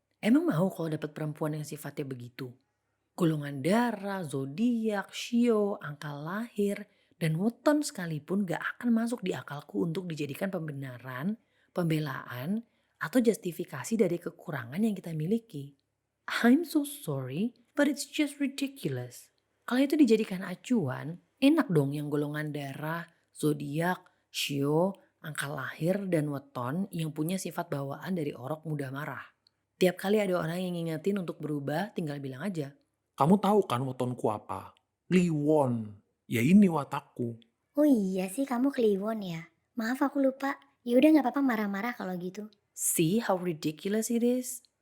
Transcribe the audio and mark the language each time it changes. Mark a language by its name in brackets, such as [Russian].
[Indonesian] Emang mau kalau dapat perempuan yang sifatnya begitu? Golongan darah, zodiak, shio, angka lahir, dan weton sekalipun gak akan masuk di akalku untuk dijadikan pembenaran, pembelaan, atau justifikasi dari kekurangan yang kita miliki. [English] I'm so sorry, but it's just ridiculous. [Indonesian] Kalau itu dijadikan acuan, enak dong yang golongan darah, zodiak, shio, angka lahir, dan weton yang punya sifat bawaan dari orok mudah marah. Tiap kali ada orang yang ngingetin untuk berubah, tinggal bilang aja, Kamu tahu kan wetonku apa? Kliwon. Ya ini watakku. Oh iya sih kamu kliwon ya? Maaf aku lupa. Yaudah gak apa-apa marah-marah kalau gitu. [English] see how ridiculous it is?